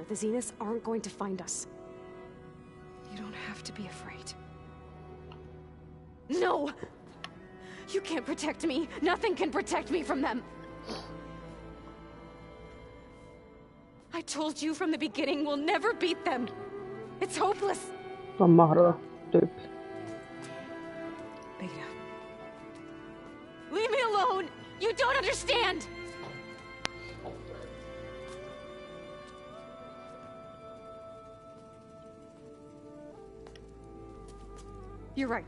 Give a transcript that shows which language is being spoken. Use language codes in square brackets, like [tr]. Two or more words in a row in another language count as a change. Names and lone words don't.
[en] The Zeniths aren't going to find us. You don't have to be afraid. No! You can't protect me. Nothing can protect me from them. I told you from the beginning, we'll never beat them. It's hopeless. [fi] On mahdoton tyyppi. [en] Beta. Leave me alone! You don't understand! You're right.